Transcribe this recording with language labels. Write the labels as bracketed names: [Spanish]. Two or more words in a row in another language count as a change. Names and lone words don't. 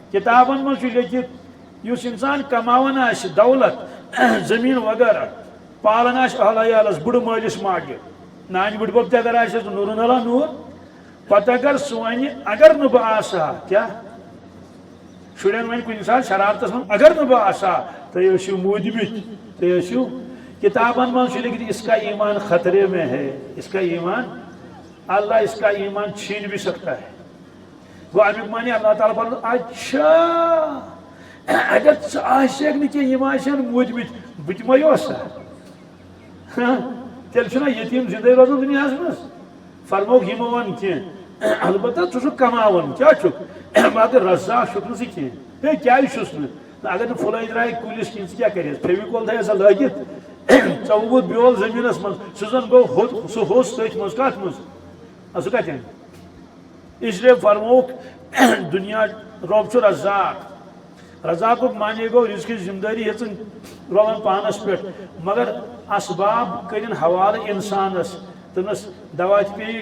[Kashmiri] کتابن من لیکھت اس انسان کماون دولت زمین وغیرہ پالن اہل عیالس بڑ مالس ماجہ نان بڑ بب تہ اگر آس نور اللہ نور پتہ اگر سہ ون اگر نہ بہ آسا کیا شرین ون کن سات شرارتس من اگر نہ بہ آسا تھی ٲسِو موٗدمٕتۍ تھی ٲسِو کتابن من لکھت [Urdu] اس کا ایمان خطرے میں ہے اس کا ایمان اللہ اس کا ایمان چھین بھی سکتا ہے [Kashmiri] گو امیک معنی اللہ تعالیٰ فرمود اچھا اگر ژٕ نہٕ کینٛہہ یِم آسن موٗدمٕتۍ بہٕ تہِ ما اوسا تیٚلہِ چھُنا یتیٖم زندے روزان دُنیاہس منٛز فرموک یِمو ووٚن کینٛہہ البتہ ژٕ چھُکھ کماوان کیٛاہ چھُکھ مگر رزاق چھُکھ نہٕ ژٕ کینٛہہ ہے کیٛازِ چھُس نہٕ اگر نہٕ پھٕلے درٛایہِ کُلِس کِہیٖنۍ ژٕ کیٛاہ کَرٮ۪س فیوِکول تھٲیہِ سا لٲگِتھ ژےٚ ووٚبُتھ بیول زٔمیٖنس منٛز سُہ زن گوٚو سُہ ہوٚس تٔتھۍ منٛز کتھ منٛز سُہ کتہِ انہِ اسلیے فرموک دنیا رۄب چھُ رزاق رزاقُک معنی گوٚو رزقٕچ ذمہٕ دٲری ہیژٕن رۄبن پانس پٮ۪ٹھ مگر اسباب کٔرِن حوالہٕ انسانس تٔمِس دوا تہِ پیٚیہِ